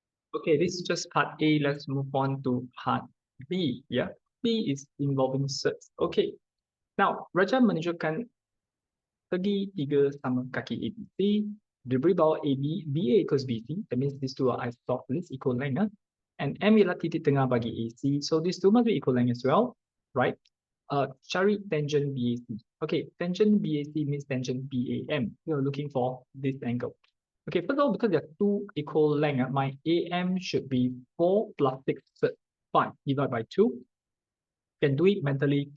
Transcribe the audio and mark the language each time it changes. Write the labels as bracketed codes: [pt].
[en] Okay, this is just part A. Let's move on to part B. Yeah, B is involving surds. Okay, now [ms] Raja menunjukkan segitiga sama kaki ABC. Diberi bawah [en] AB, BA equals BC. That means these two are isosceles, equal length. [ms] And M ialah titik tengah bagi AC. [en] So these two must be equal length as well, right? [ms] Cari tangent BAC. [en] Okay, tangent BAC means tangent BAM. You're looking for this angle. Okay, first of all, because there are two equal length, my AM should be 4 plus 6 third 5 divided by 2. Can do it mentally.